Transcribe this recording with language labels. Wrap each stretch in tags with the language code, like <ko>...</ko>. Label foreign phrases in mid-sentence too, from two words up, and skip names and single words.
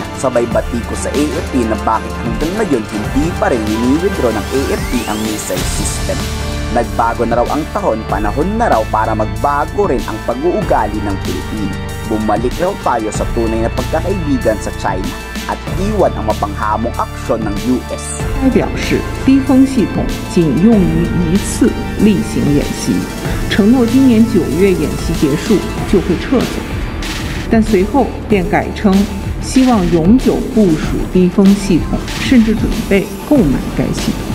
<tl>Sabay batiko sa AFP na bakit hanggang ngayon hindi pa rin wini-withdraw ng AFP ang missile system. Nagbago na raw ang tahon, panahon na raw para magbago rin ang pag-uugali ng Pilipino. Bumalik raw tayo sa tunay na pagkakaibigan sa China at iwan ang mapanghamong aksyon ng US.</tl> <zh>该表示低风系统仅用于一次例行演习，承诺今年9月演习结束就会撤走，但随后便改称希望永久部署低风系统，甚至准备购买该系统。</zh>